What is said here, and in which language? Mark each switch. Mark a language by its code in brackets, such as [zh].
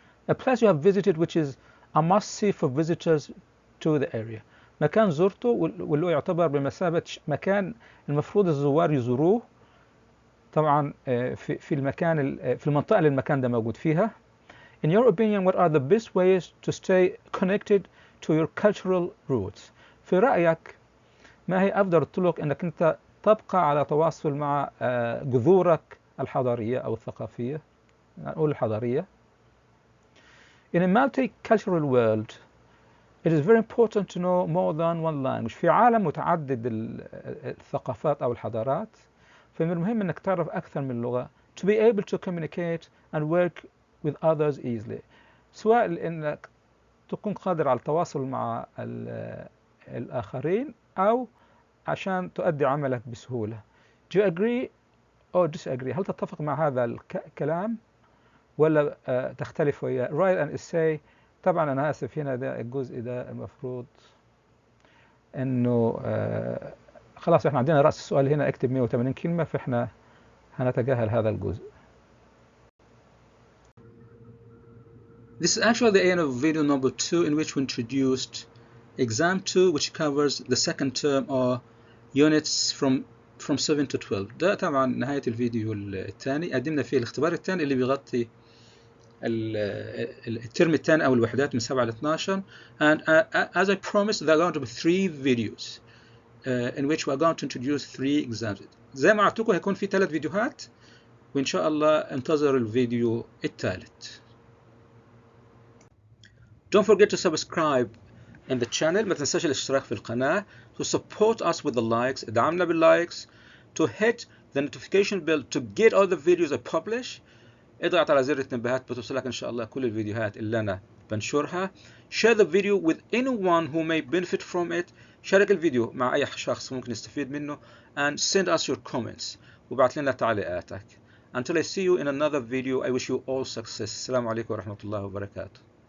[en] A place you have visited which is a must-see for visitors to the area. [ar] مكان زرته واللي يعتبر بمثابة مكان المفروض الزوار يزوروه. طبعا في المنطقة اللي المكان ده موجود فيها. [en] In your opinion, what are the best ways to stay connected to your cultural roots? [ar] في رأيك ما هي أفضل الطرق إنك أنت تبقى على تواصل مع جذورك الحضارية أو الثقافية؟ نقول الحضارية. [en] In a multicultural world, it is very important to know more than one language. [ar] في عالم متعدد الثقافات أو الحضارات، فمن المهم أنك تعرف أكثر من لغة. [en] To be able to communicate and work with others easily. [ar] سواء أنك تكون قادر على التواصل مع الآخرين أو عشان تؤدي عملك بسهولة. [en] Do you agree or disagree? [ar] هل تتفق مع هذا الكلام ولا تختلف وياه؟ [en] Write an essay. [ar] طبعا أنا آسف هنا ده الجزء ده المفروض إنه خلاص إحنا عندنا رأس السؤال هنا اكتب 180 كلمة، فإحنا هنتجاهل هذا الجزء. [en] This is actually the end of video number 2 in which we introduced exam 2 which covers the second term or units from 7 to 12. [ar] ده طبعا نهاية الفيديو الثاني. قدمنا فيه الاختبار الثاني اللي بيغطي الترم الثاني أو الوحدات من 7 ل 12. [en] And as I promised, there are going to be 3 videos in which we are going to introduce 3 exams. [ar] زي ما أعطيكم هيكون في 3 فيديوهات وإن شاء الله انتظر الفيديو الثالث. [en] Don't forget to subscribe in the channel. [ar] ما تنساش الاشتراك في القناة. [en] To support us with the likes. [ar] ادعمنا باللايكس. [en] To hit the notification bell to get all the videos I publish. [ar] اضغط على زر التنبيهات بتوصلك إن شاء الله كل الفيديوهات اللي أنا بنشرها. [en] Share the video with anyone who may benefit from it. [ar] شارك الفيديو مع أي شخص ممكن يستفيد منه. [en] And send us your comments. [ar] وبعت لنا تعليقاتك. [en] Until I see you in another video, I wish you all success. [ar] السلام عليكم ورحمة الله وبركاته.